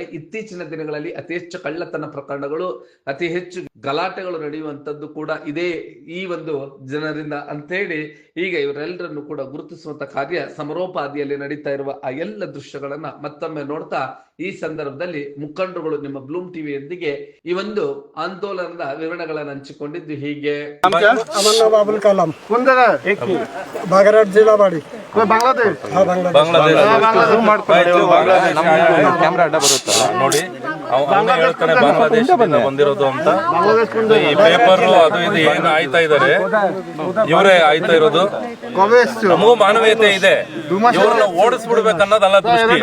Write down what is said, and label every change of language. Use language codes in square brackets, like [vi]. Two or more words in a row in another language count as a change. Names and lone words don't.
[kn] ಇತ್ತೀಚಿನ ದಿನಗಳಲ್ಲಿ ಅತಿ ಹೆಚ್ಚು ಕಳ್ಳತನ ಪ್ರಕರಣಗಳು, ಅತಿ ಹೆಚ್ಚು ಗಲಾಟೆಗಳು ನಡೆಯುವಂತದ್ದು ಕೂಡ ಇದೇ ಈ ಒಂದು ಜನರಿಂದ ಅಂತೇಳಿ ಈಗ ಇವರೆಲ್ಲರನ್ನು ಕೂಡ ಗುರುತಿಸುವಂತ ಕಾರ್ಯ ಸಮರೋಪಾದಿಯಲ್ಲಿ ನಡೀತಾ ಇರುವ ಆ ಎಲ್ಲ ದೃಶ್ಯಗಳನ್ನ ಮತ್ತೊಮ್ಮೆ ನೋಡ್ತಾ ಈ ಸಂದರ್ಭದಲ್ಲಿ ಮುಖಂಡರುಗಳು ನಿಮ್ಮ ಬ್ಲೂಮ್ ಟಿವಿಯೊಂದಿಗೆ ಈ ಒಂದು ಆಂದೋಲನದ ವಿವರಣೆಗಳನ್ನು ಹಂಚಿಕೊಂಡಿದ್ದು ಹೀಗೆ. [hi] अबुल कलाम कौन जगह बागेरहाट जिला बाड़ी बांग्लादेश [kn] ನೋಡಿ ಅವನೇ ಹೇಳ್ತಾನೆ ಬಾಂಗ್ಲಾದೇಶದಿಂದ ಬಂದಿರೋದು ಅಂತ. ಈ ಪೇಪರ್ ಅದು ಇದು ಏನು ಆಯ್ತಾ ಇದಾರೆ ಇವರೇ ಆಯ್ತಾ ಇರೋದು. ನಮಗೂ ಮಾನವೀಯತೆ ಇದೆ, ಇವ್ರನ್ನ ಓಡಿಸ್ಬಿಡ್ಬೇಕನ್ನೋದಲ್ಲ ದೃಷ್ಟಿ.